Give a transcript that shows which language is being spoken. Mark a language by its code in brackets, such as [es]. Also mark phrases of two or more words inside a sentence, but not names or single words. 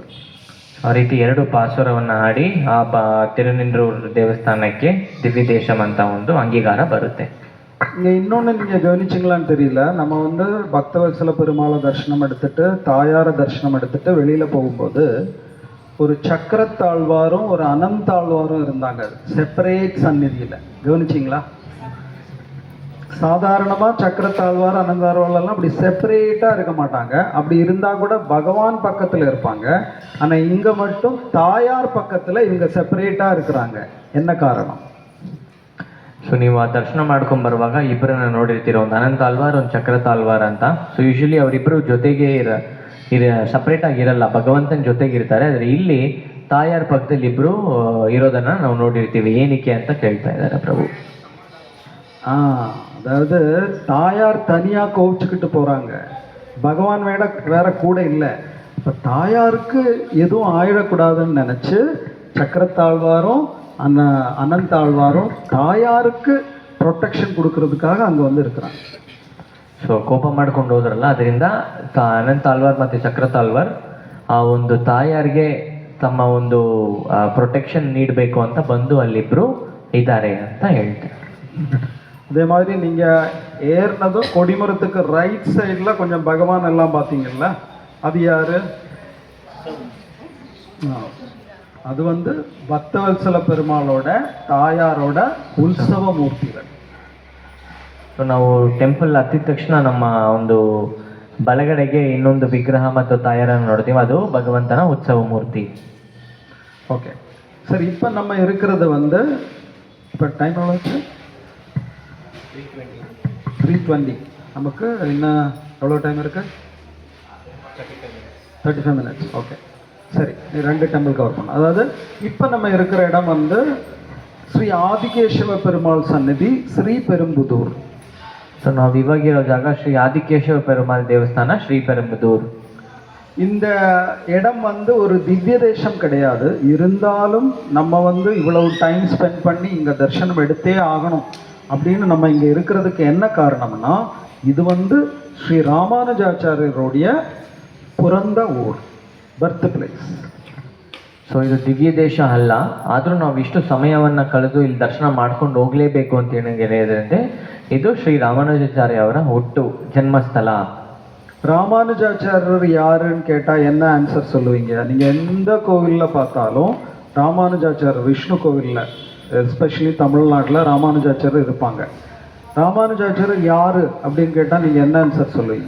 [kn] ಆ ರೀತಿ 2 ಪಾಸುರವನ್ನು ಹಾಡಿ ಆ ತಿರುನಿಂದ್ರೂರು ದೇವಸ್ಥಾನಕ್ಕೆ ದಿವ್ಯ ದೇಶಂ ಅಂತ ಒಂದು ಅಂಗೀಕಾರ ಬರುತ್ತೆ. [ta] இங்கே இன்னொன்று நீங்கள் கவனிச்சிங்களான்னு தெரியல, நம்ம வந்து பக்தவத்சல பெருமாளை தரிசனம் எடுத்துட்டு தாயார தரிசனம் எடுத்துட்டு வெளியில் போகும்போது ஒரு சக்கரத்தாழ்வாரும் ஒரு அனந்தாழ்வாரும் இருந்தாங்க செப்பரேட் சந்நிதியில். கவனிச்சிங்களா? சாதாரணமாக சக்கரத்தாழ்வார் அனந்தாழ்வாரெல்லாம் அப்படி செப்பரேட்டாக இருக்க மாட்டாங்க. அப்படி இருந்தால் கூட பகவான் பக்கத்தில் இருப்பாங்க. ஆனால் இங்கே மட்டும் தாயார் பக்கத்தில் இவங்க செப்பரேட்டாக இருக்கிறாங்க. என்ன காரணம்? [kn] ಸೊ ನೀವು ಆ ದರ್ಶನ ಮಾಡ್ಕೊಂಡು ಬರುವಾಗ ಇಬ್ಬರನ್ನ ನೋಡಿರ್ತೀರ, ಒಂದು ಅನಂತ ಆಳ್ವಾರ್ ಒಂದು ಚಕ್ರತ ಆಳ್ವಾರ್ ಅಂತ. ಸೊ ಯೂಶಲಿ ಅವರಿಬ್ಬರು ಜೊತೆಗೆ ಸಪ್ರೇಟ್ ಆಗಿರಲ್ಲ, ಭಗವಂತನ ಜೊತೆಗಿರ್ತಾರೆ. ಆದರೆ ಇಲ್ಲಿ ತಾಯಾರ ಪಕ್ಕದಲ್ಲಿ ಇಬ್ಬರು ಇರೋದನ್ನ ನಾವು ನೋಡಿರ್ತೀವಿ. ಏನಕ್ಕೆ ಅಂತ ಕೇಳ್ತಾ ಇದ್ದಾರೆ ಪ್ರಭು. [ta] அதாவது தாயார் தனியாக கோவிச்சுக்கிட்டு போகிறாங்க, பகவான் வேற கூட இல்லை. இப்போ தாயாருக்கு எதுவும் ஆயிடக்கூடாதுன்னு நினச்சி சக்கரத்தாழ்வாரும் அனந்தாழ்வாரும் தாயாருக்கு ಪ್ರೊಟೆಕ್ಷನ್ கொடுக்கறதுக்காக அங்கே வந்து இருக்கிறாங்க. [kn] ಸೊ ಕೋಪ ಮಾಡ್ಕೊಂಡು ಹೋದ್ರಲ್ಲ, ಅದರಿಂದ ಅನಂತ ಆಳ್ವಾರ್ ಮತ್ತು ಚಕ್ರತ ಆಳ್ವಾರ್ ಆ ಒಂದು ತಾಯಾರಿಗೆ ತಮ್ಮ ಒಂದು ಪ್ರೊಟೆಕ್ಷನ್ ನೀಡಬೇಕು ಅಂತ ಬಂದು ಅಲ್ಲಿಬ್ರು ಇದ್ದಾರೆ ಅಂತ ಹೇಳ್ತಾರೆ. [ta] அதே மாதிரி நீங்கள் ஏறினதும் கொடிமரத்துக்கு ரைட் சைடில் கொஞ்சம் பகவான் எல்லாம் பார்த்தீங்கல்ல, அது யார்? அது வந்து பக்தவத்சல பெருமாளோட தாயாரோட [kn] ಉತ್ಸವ ಮೂರ್ತಿಗಳು. ಸೊ ನಾವು ಟೆಂಪಲ್ ಹತ್ತಿದ ತಕ್ಷಣ ನಮ್ಮ ಒಂದು ಬಲಗಡೆಗೆ ಇನ್ನೊಂದು ವಿಗ್ರಹ ಮತ್ತು ತಾಯಾರನ್ನು ನೋಡ್ತೀವಿ, ಅದು ಭಗವಂತನ ಉತ್ಸವ ಮೂರ್ತಿ. [ta] ஓகே சரி, இப்போ நம்ம இருக்கிறது வந்து இப்போ டைம் எவ்வளோ? 3:20. நமக்கு இன்னும் எவ்வளோ டைம் இருக்கு? 35 minutes. ஓகே சரி, 2 டெம்பிள் கவர் பண்ணோம். அதாவது இப்போ நம்ம இருக்கிற இடம் வந்து ஸ்ரீ ஆதிகேசவ பெருமாள் சந்நிதி, ஸ்ரீ பெரும்புதூர். [kn] ಸೊ ನಾವು ಇವಾಗಿರೋ ಜಾಗ ಶ್ರೀ ಆದಿಕೇಶವ ಪೆರುಮಾಳ್ ದೇವಸ್ಥಾನ, ಶ್ರೀ ಪೆರುಂಬುದೂರ್. [ta] இந்த இடம் வந்து ஒரு திவ்ய தேசம் கிடையாது, இருந்தாலும் நம்ம வந்து இவ்வளவு டைம் ஸ்பெண்ட் பண்ணி இங்கே தரிசனம் எடுத்தே ஆகணும் அப்படின்னு நம்ம இங்கே இருக்கிறதுக்கு என்ன காரணம்னா, இது வந்து ஸ்ரீ ராமானுஜாச்சாரியருடைய பிறந்த ஊர், [en] birth place. [kn] ಸೊ ಇದು ದಿವ್ಯ ದೇಶ ಅಲ್ಲ, ಆದರೂ ನಾವು ಇಷ್ಟು ಸಮಯವನ್ನು ಕಳೆದು ಇಲ್ಲಿ ದರ್ಶನ ಮಾಡ್ಕೊಂಡು ಹೋಗಲೇಬೇಕು ಅಂತ ಹೇಳಿದ್ರೆ ಇದು ಶ್ರೀ ರಾಮಾನುಜಾಚಾರ್ಯ ಅವರ ಹುಟ್ಟು ಜನ್ಮಸ್ಥಳ. [ta] ராமானுஜாச்சாரியர் யாருன்னு கேட்டால் என்ன ஆன்சர் சொல்லுவீங்க? நீங்கள் எந்த கோவிலில் பார்த்தாலும் ராமானுஜாச்சாரியர், விஷ்ணு கோவிலில் எஸ்பெஷலி தமிழ்நாட்டில் ராமானுஜாச்சாரியர் இருப்பாங்க. ராமானுஜாச்சாரியர் யார் அப்படின்னு கேட்டால் நீங்கள் என்ன ஆன்சர் சொல்லுவீங்க?